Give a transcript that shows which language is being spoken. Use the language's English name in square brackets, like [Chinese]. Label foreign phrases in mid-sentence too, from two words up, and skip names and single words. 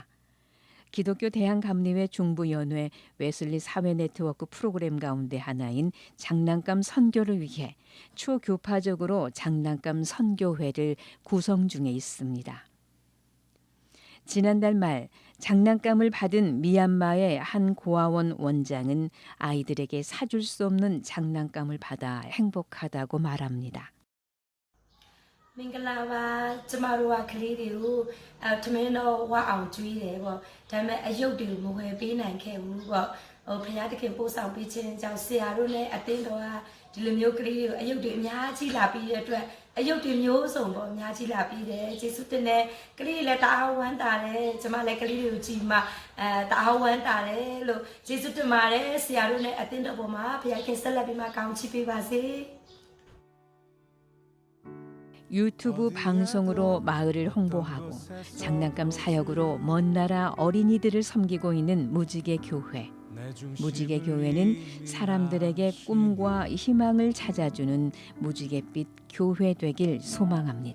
[Korean] 기독교 대한감리회 중부연회 웨슬리 사회 네트워크 프로그램 가운데 하나인 장난감 선교를 위해 초교파적으로 장난감 선교회를 구성 중에 있습니다. 지난달 말 장난감을 받은 미얀마의 한 고아원 원장은 아이들에게 사줄 수 없는 장난감을 받아 행복하다고 말합니다. [Burmese] မင်္ဂလာပါကျမတို့ကကလေးတွေကိုထမင်းတော့ဝအောင်ကျွေးတယ်ပေါ့ဒါပေမဲ့အယုတ်တွေကိုမဝယ်ပေးနိုင်ခဲ့ဘူးပေါ့ဘုရားသခင်ပို့ဆောင်ပေးခြင်းကြောင့်ဆရာတို့နဲ့အသင်းတော်ကဒီလိုမျိုးကလေးတွေကိုအယုတ်တွေအများကြီးလာပြီးတဲ့အတွက်အယုတ်တွေမျိုးစုံပေါ့အများကြီးလာပြီးတယ်ယေရှုတင်တဲ့ကလေးတွေလည်းတအားဝမ်းသာတယ်ကျမလည်းကလေးတွေကိုကြည်မှတအားဝမ်းသာတယ်လို့ယေရှုတင်ပါတယ်ဆရာတို့နဲ့အသင်းတော်ပေါ်မှာဘုရားခင်ဆက်လက်ပြီးမှကောင်းချီးပေးပါစေ [Korean] 유튜브 방송으로 마을을 홍보하고 장난감 사역으로 먼 나라 어린이들을 섬기고 있는 무지개 교회. 무지개 교회는 사람들에게 꿈과 희망을 찾아주는 무지갯빛 교회 되길 소망합니다.